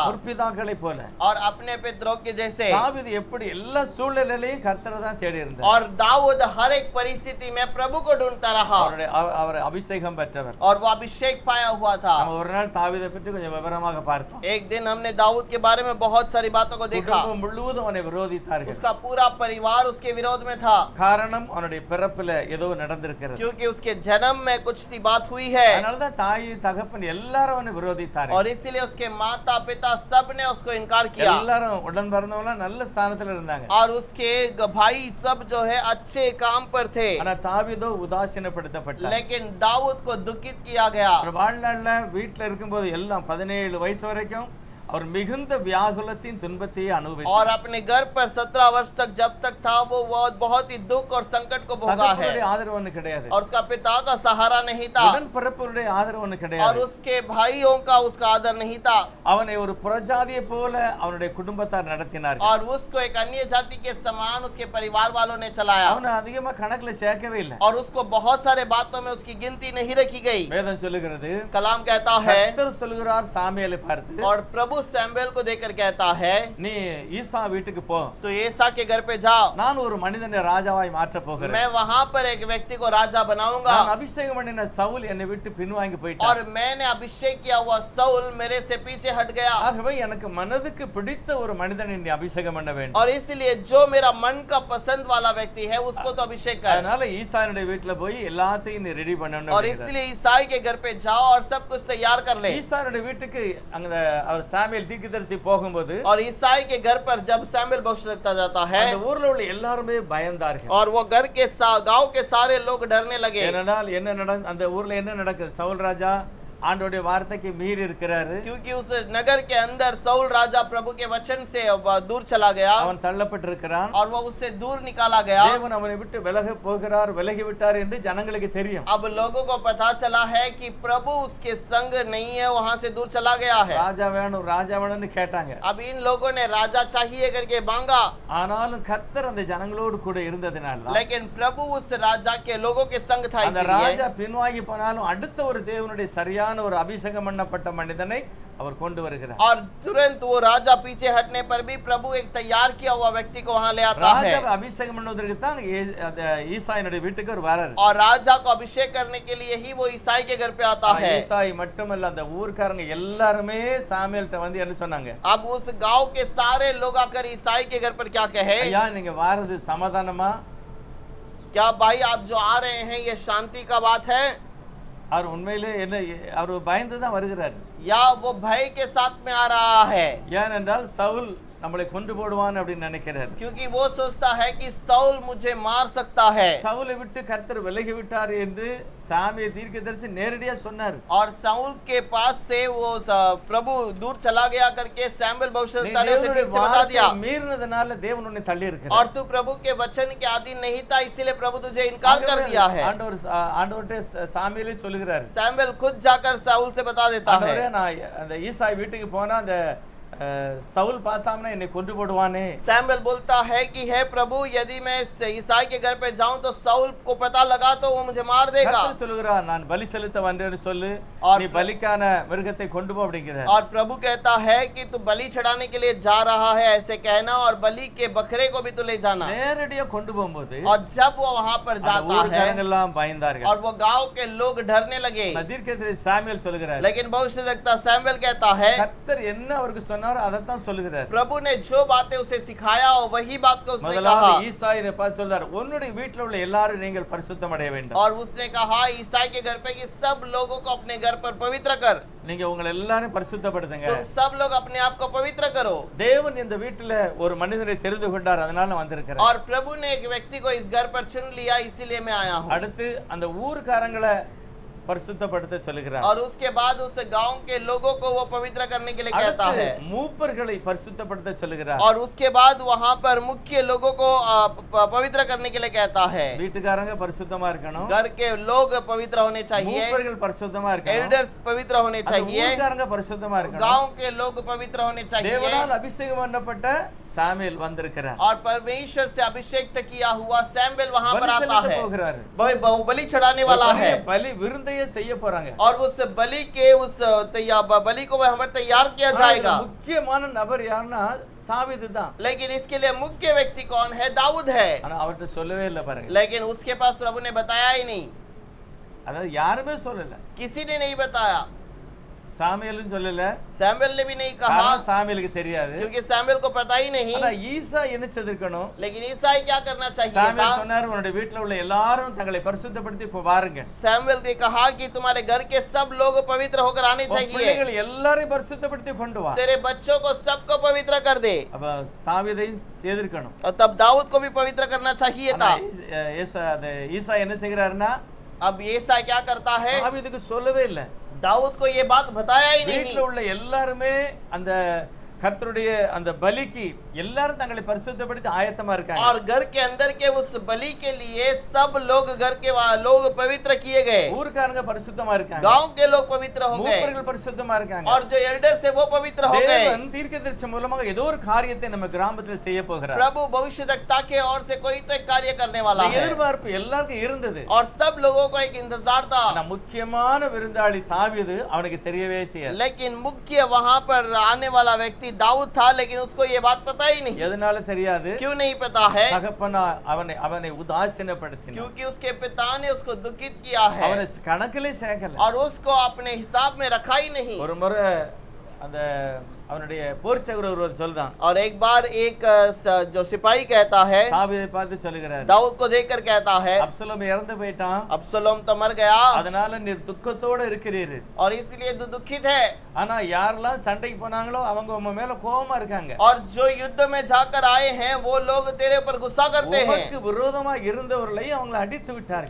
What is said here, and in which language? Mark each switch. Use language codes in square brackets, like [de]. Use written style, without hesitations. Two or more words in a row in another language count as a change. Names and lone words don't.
[ta] முற்பிதாக்களை போல. [hi] और अपने पितरों के जैसे। [ta] தாவீது எப்படி எல்லா சூழ்நிலையிலையும் கர்த்தரை தான் தேடி இருந்தார். [hi] और दाऊद हर एक परिस्थिति स्थिति में प्रभु को ढूंढता रहा [ta] அவர் அபிஷேகம் பெற்றவர். [hi] और वो अभिषेक पाया हुआ था। [ta] நம்ம ஒரு நாள் தாவீதை பற்றி கொஞ்சம் விவரமாக பார்த்தோம். [hi] एक दिन हमने दाऊद के बारे में बहुत सारी बातों को देखा। [ta] குடும்பம் முழுவதும் அவனை விரோதித்தார்கள். [hi] उसका पूरा परिवार उसके विरोध में था, [ta] காரணம் அவனுடைய பிறப்பில ஏதோ நடந்திருக்கிறது. [hi] क्योंकि उसके जन्म में कुछ सी बात हुई है, [ta] அதனால தான் தாய் தகப்பன் எல்லாரும் அவனை விரோதித்தார்கள். [hi] और इसीलिए उसके माता पिता सब ने उसको इनकार किया, [ta] எல்லாரும் உடன் பிறந்தவங்க நல்ல ஸ்தானத்துல இருந்தாங்க. [hi] और उसके भाई सब जो है अच्छे काम पर थे, [ta] ஆனா தாவீதோ உதாசீனப்படுத்தப்பட்டார். [hi] लेकिन दाऊद को दुखित किया गया। [ta] அவர் வாழ்நாள்ல வீட்டுல இருக்கும்போது எல்லாம் 17 வயசு வரைக்கும் அவர் மிகுந்த வியாகுலத்தின் துன்பத்தையே அனுபவித்தார். [hi] और अपने घर पर 17 वर्ष तक जब तक था वो बहुत ही दुख और संकट को भोगा है, [ta] தகப்பனுடைய ஆதரவு ஒண்ணு கிடையாது, [hi] और उसका पिता का सहारा नहीं था, [ta] உடன் பிறப்புடைய ஆதரவு ஒண்ணு [hi] और [ta] கிடையாது, [hi] उसके भाइयों का उसका आदर नहीं था, [ta] அவனை ஒரு புறஜாதியை போல அவனுடைய குடும்பத்தார் நடத்தினார்கள். [hi] और उसको एक अन्य जाति के समान उसके परिवार वालों ने चलाया, [ta] அவனை அதிகமா கணக்குல சேர்க்கவே இல்லை. [hi] और उसको बहुत सारे बातों में उसकी गिनती नहीं रखी गई। [ta] வேதம் சொல்லுகிறது, [hi] कलाम कहता है, [ta] கர்த்தர் சொல்லுகிறார் சாமுவேலை பார்த்து, [hi] और प्रभु सैमुएल को देखकर कहता है, [ta] நீ ஈசா வீட்டுக்கு போ, [hi] तो एसा के घर पे जाओ, [ta] நான் ஒரு மனிதனை ராஜாவாய் மாற்ற போகிறேன், [hi] मैं वहां पर एक व्यक्ति को राजा बनाऊंगा, [ta] நான் அபிஷேகம் பண்ணின சவுல் என்னை விட்டு பின்வாங்கி [hi] और [ta] போயிட்டார், [hi] मैंने अभिषेक किया हुआ सौल मेरे से पीछे हट गया, [ta] ஆகவே எனக்கு மனதுக்கு பிடித்த ஒரு மனிதனை நீ அபிஷேகம் பண்ண வேண்டும். [hi] और इसलिए जो मेरा मन का पसंद वाला व्यक्ति है उसको तो अभिषेक कर। [ta] அதனால ஈசானுடைய வீட்டுல போய் எல்லாத்தையும் நீ ரெடி பண்ணணும் [hi] और [ta] அப்படிங்கிறார். [hi] इसलिए ईसाई के घर पे जाओ और सब कुछ तैयार कर ले। [ta] ஈசானுடைய வீட்டுக்கு அங்க அவர் சாமுவேல் தீர்க்கதரிசி போகும்போது [hi] और ईसाई के घर पर जब सैमुएल भविष्यवक्ता जाता है, [ta] அந்த ஊர்ல உள்ள எல்லாருமே பயந்தார்கள். [hi] और वो घर के गांव के सारे लोग डरने लगे, [ta] ஏனென்றால் அந்த ஊர்ல என்ன நடக்குது, சவுல் ராஜா ஆண்டவருடைய வார்த்தைக்கு மீறி இருக்கிறாரு, [hi] क्योंकि उस नगर के अंदर सौल राजा प्रभु के वचन से दूर चला गया, [ta] அவன் தள்ளப்பட்டிருக்கிறான், [hi] और वो उससे दूर निकाला गया। [ta] தேவன் அவனை விட்டு விலகி விட்டார் என்று ஜனங்களுக்கு தெரியும். [hi] अब लोगों को पता चला है कि प्रभु उसके संग नहीं है, वहां से दूर चला गया है। [ta] ராஜா வேணும்னு கேட்டாங்க. [hi] अब इन लोगों ने राजा चाहिए करके मांगा, [ta] ஆனாலும் கர்த்தர் அந்த ஜனங்களோடு கூட இருந்ததினால [hi] लेकिन प्रभु उस राजा के लोगों के संग था, [ta] அந்த [hi] इसलिए [ta] ராஜா பின்வாங்கி போனாலும் அடுத்த ஒரு தேவனுடைய சரியான ஒரு அபிஷேகம் பண்ணப்பட்ட மனிதனை அவர் கொண்டு வருகிறார். [hi] और तुरंत वो राजा पीछे हटने पर भी प्रभु एक तैयार किया हुआ व्यक्ति को वहां ले आता है, [ta] ராஜாவை அபிஷேகம் பண்ணுவதற்கு தான் அந்த ஈசாயினுடைய வீட்டுக்கு அவர் வராரு. [hi] और राजा को अभिषेक करने के लिए ही वो ईसाई के घर पे आता है। [ta] ஈசாய் மட்டுமல்ல, அந்த ஊர்க்காரங்க எல்லாருமே சாமுவேல்ட்ட வந்து என்ன சொன்னாங்க, [hi] अब उस गांव के सारे लोग आकर ईसाई के घर पर क्या कहे, [ta] ஐயா நீங்க வாரது சமாதானமா, [hi] क्या भाई आप जो आ रहे हैं ये शांति का बात है, [ta] அவர் உண்மையிலே என்ன அவர் பயந்து தான் வருகிறார். [hi] या वो भय के साथ में आ रहा है, [ta] ஏனென்றால் சவுல் நம்மளை கொண்டு போடுவான் அப்படின்னு நினைக்கிறார். [hi] क्योंकि वो सोचता है कि सौल मुझे मार सकता है। [ta] சவுலை விட்டு கர்த்தர் விலகி விட்டார் என்று சாமுவேல் தீர்க்கதரிசி நேரடியா சொன்னார். [hi] और साउल के पास से वो प्रभु दूर चला गया करके सैमुएल भविष्यवक्ता ने उसे ठीक से बता दिया, [ta] மீறினதுனால தேவன் உன்னை தள்ளி [hi] और [ta] இருக்கிறார். [hi] तू प्रभु के वचन के अधीन नहीं था, इसीलिए प्रभु तुझे इनकार कर दिया है। [ta] ஆண்டவர்ட்ட சாமுவேலே சொல்லுகிறார், [hi] सैमुएल खुद जाकर साउल से बता देता है, [ta] ஆண்டவரே நான் அந்த ஈசாய் வீட்டுக்கு போனா அந்த சவுல் பார்த்தாம்னா என்னை கொன்று போடுவானே। [hi] सैमुएल बोलता है कि हे प्रभु यदि मैं ईसाई के घर पे जाऊं तो साउल को पता लगा तो वो मुझे मार देगा। [ta] கர்த்தர் சொல்லுகிறார், நான் பலி செலுத்த வந்தேன்னு சொல்லு, நீ பலிக்கான மிருகத்தை கொண்டு போ அப்படிங்கிறார். [hi] और प्रभु कहता है कि तू बलि चढ़ाने के लिए जा रहा है ऐसे कहना, और बलि के बकरे को भी तू ले जाना। [ta] நேரடியா கொண்டு போகும்போது [hi] और जब वो वहां पर जाता है [ta] ஊர்க்காரங்கெல்லாம் பயந்தார்கள். [hi] और वो गांव के लोग डरने लगे, [ta] தீர்க்கதரிசி சாமுவேல் சொல்லுகிறார், [hi] लेकिन भविष्यवक्ता सैमुएल कहता है [ta] கர்த்தர் என்ன அவருக்கு சொன்னாரோ அதைத்தான் சொல்லுகிறார். [hi] प्रभु ने जो बातें उसे सिखाया और वही बात को उसने कहा। [ta] முதலாவது ஈசாயை பார்த்து சொல்றார், உன்னுடைய வீட்டில் உள்ள எல்லாரும் நீங்கள் பரிசுத்தம் அடைய வேண்டும். [hi] और उसने कहा ईसाई के घर पे कि सब लोगों को अपने घर पर पवित्र कर, [ta] நீங்க உங்களை எல்லாரும் பரிசுத்தப்படுத்துங்க. [hi] तुम सब लोग अपने आप को पवित्र करो। [ta] தேவன் இந்த வீட்டில ஒரு மனிதனை தெரிந்து கொண்டார், அதனால நான் வந்திருக்கிறேன். [hi] और प्रभु ने एक व्यक्ति को इस घर पर चुन लिया, इसीलिए मैं आया हूँ। [ta] அடுத்து அந்த ஊர்க்காரங்களை பரிசுத்தப்படுத்த சொல்லுகிறார். [hi] और उसके बाद उस गांव के लोगों को वो पवित्र करने के लिए कहता है, [ta] மூப்பர்களை பரிசுத்தப்படுத்த சொல்லுகிறார். [hi] और उसके बाद वहां पर मुख्य लोगों को पवित्र करने के लिए कहता है। [ta] வீட்டுக்காரங்க பரிசுத்தமா இருக்கணும், [hi] घर के लोग पवित्र होने चाहिए, [ta] மூப்பர்கள் பரிசுத்தமா இருக்கணும், [hi] एल्डर्स पवित्र होने चाहिए, [ta] ஊர்க்காரங்க பரிசுத்தமா இருக்கணும், [hi] गांव के लोग पवित्र होने चाहिए। [ta] தேவனால் அபிஷேகம் பண்ணப்பட்ட சாமுவேல் வந்திருக்கிறார். [hi] और परमेश्वर से अभिषेक किया हुआ सैमुएल वहां पर [ta] பலி [hi] आता [ta] செலுத்த [hi] है, [ta] போகிறாரு. [hi] वह बलि चढ़ाने वाला है [ta] பலி விருந்தையே செய்ய போறாங்க. [hi] और उस बलि के उस बलि को वहां पर तैयार किया जाएगा। [ta] முக்கியமான நபர் யாருன்னா தாவீது தான். [hi] लेकिन इसके लिए मुख्य व्यक्ति कौन है? दाऊद है। [ta] ஆனா அவர்ட்ட சொல்லவே இல்லை பாருங்க. [hi] लेकिन उसके पास प्रभु ने बताया ही नहीं, [ta] அதாவது யாருமே சொல்லல. [hi] किसी ने नहीं बताया, [ta] சாமுவேலும் சொல்லல, [hi] सैमुएल ने भी नहीं कहा [ta] காரணம் சாமுவேலுக்கு தெரியாது. [hi] क्योंकि सैमुएल को पता ही नहीं। [ta] ஆனா ஈசா என்ன செய்திருக்கணும்? [hi] लेकिन ईसाई क्या करना चाहिए [ta] சாமுவேல் [hi] था? [ta] சொன்னார், உன்னுடைய வீட்டுல உள்ள எல்லாரும் தங்களை பரிசுத்தப்படுத்தி இப்ப பாருங்க. [hi] सैमुएल ने कहा कि तुम्हारे घर के सब लोग पवित्र होकर आने [ta] உன் [hi] चाहिए, [ta] பிள்ளைகள் எல்லாரையும் பரிசுத்தப்படுத்தி கொண்டு வா. [hi] तेरे बच्चों को सबको पवित्र कर दे। [ta] அப்ப தாவீதையும் செய்திருக்கணும். [hi] और तब दाऊद को भी पवित्र करना चाहिए [ta] ஆனா [hi] था। [ta] ஈசா என்ன செய்கிறாருன்னா, [hi] अब ईसाई क्या करता है? [ta] தாவீதுக்கு சொல்லவே இல்லை. [hi] दाऊद को ये बात बताया ही [ta] வீட்டுல [hi] नहीं। [ta] உள்ள எல்லாருமே அந்த கர்த்தருடைய அந்த பலிக்கு எல்லாரும் தங்களை பரிசுத்தப்படுத்தி ஆயத்தமா இருக்காங்க. [hi] और घर के अंदर के उस बलि के लिए सब लोग घर के लोग पवित्र किए गए, [ta] ஊர்க்காரங்க பரிசுத்தமா இருக்காங்க. [hi] गांव के लोग पवित्र हो गए [ta] மூப்பர்கள் பரிசுத்தமா இருக்காங்க. [hi] और जो एल्डर्स है वो पवित्र हो गए। [ta] தேவன் தீர்க்கதரிசி மூலமாக ஏதோ ஒரு காரியத்தை நம்ம கிராமத்தில் செய்ய போகிறார். [hi] प्रभु भविष्यवक्ता के ओर से कोई तो एक कार्य करने वाला [ta] இந்த [hi] है [ta] எதிர்பார்ப்பு எல்லாருக்கும் இருந்தது. [hi] और सब लोगों को एक इंतजार था। [ta] ஆனா முக்கியமான விருந்தாளி தாவீது அவனுக்கு தெரியவே செய்யல. [hi] लेकिन मुख्य वहां पर आने वाला व्यक्ति दाऊद था, लेकिन उसको ये बात पता ही नहीं। [ta] எதனால தெரியாது? [hi] क्यों नहीं पता है? [ta] தகப்பனா அவனை உதாசீனப்படுத்தினான். [hi] क्योंकि उसके पिता ने उसको दुखित किया है [ta] அவனை கணக்கிலே சேர்க்கல. [hi] और उसको अपने हिसाब में रखा ही नहीं। [ta] ஒரு முறை அந்த அவனுடைய போர்ச்சகர் ஒருவர் சொல்றான், [hi] और एक बार एक जो सिपाही कहता है, [ta] தாவீதை பார்த்து சொல்லுகிறார், [hi] दाऊद को देखकर कहता है, [ta] அப்சலோம் இறந்து போயிட்டான், [hi] अब्सलोम तो मर गया [ta] அதனால நீர் துக்கத்தோட இருக்கிறீர். [hi] और इसलिए दुखित है। [ta] ஆனா யாரெல்லாம் சண்டைக்கு போனாங்களோ அவங்க உங்க மேல கோபமா இருக்காங்க. [hi] और जो युद्ध में जाकर आए हैं वो लोग तेरे ऊपर गुस्सा करते हैं [ta] உமக்கு விரோதமா இருந்தவர்களை அவங்களை அடித்து விட்டார்கள்.